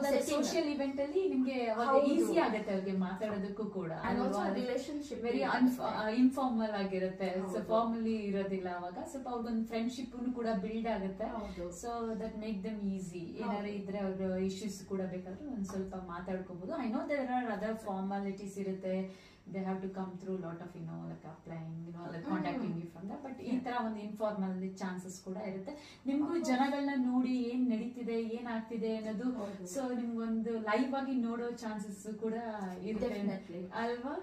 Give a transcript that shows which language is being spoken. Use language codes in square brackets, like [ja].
[kn] Social event ಅಲ್ಲಿ ನಿಮ್ಗೆ easy ಆಗುತ್ತೆ ಅವ್ರಿಗೆ ಮಾತಾಡೋದಕ್ಕೂ ಕೂಡ. [en] relationship [kn] ವೆರಿ ಇನ್ಫಾರ್ಮಲ್ ಆಗಿರುತ್ತೆ, ಫಾರ್ಮಲಿ ಇರೋದಿಲ್ಲ. ಅವಾಗ ಸ್ವಲ್ಪ ಅವ್ರಿಗೊಂದು ಫ್ರೆಂಡ್ಶಿಪ್ ಕೂಡ ಬಿಲ್ಡ್ ಆಗುತ್ತೆ. [en] So that make them easy. [kn] ಏನಾದ್ರು ಇದ್ರೆ ಅವ್ರ ಇಶ್ಯೂಸ್ ಕೂಡ ಬೇಕಾದ್ರೆ ಒಂದ್ ಸ್ವಲ್ಪ ಮಾತಾಡ್ಕೋಬಹುದು. [en] I know there are other formalities [kn] ಇರುತ್ತೆ. [en] They have to come through a lot of like applying, like contacting you from that. [kn] But ಈ ತರ ಒಂದು ಇನ್ಫಾರ್ಮಲ್ ಚಾನ್ಸಸ್ ಕೂಡ ಇರುತ್ತೆ. ನಿಮ್ಗೂ ಜನಗಳನ್ನ ನೋಡಿ ಏನ್ ನಡೀತಿದೆ ಏನ್ ಆಗ್ತಿದೆ ಅನ್ನೋದು ಸೊ ನಿಮ್ಗೊಂದು ಲೈವ್ ಆಗಿ ನೋಡೋ ಚಾನ್ಸಸ್ ಕೂಡ ಇರುತ್ತೆ ಅಲ್ವಾ?